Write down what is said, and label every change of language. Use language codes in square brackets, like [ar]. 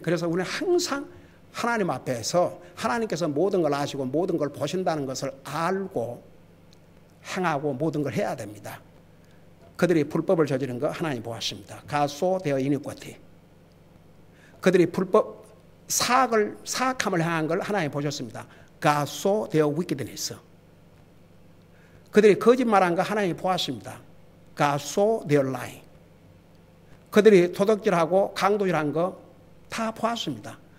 [ko] 그래서 우리는 항상 하나님 앞에서 하나님께서 모든 걸 아시고 모든 걸 보신다는 것을 알고 행하고 모든 걸 해야 됩니다. 그들이 불법을 저지른 거 하나님 보았습니다. [en] God saw their iniquity. [ko] 그들이 불법 사악함을 행한 걸 하나님 보셨습니다. [en] God saw their wickedness. [ko] 그들이 거짓말한 거 하나님이 보았습니다. [en] God saw their lying. [ko] 그들이 도둑질하고 강도질한 거 다 보았습니다.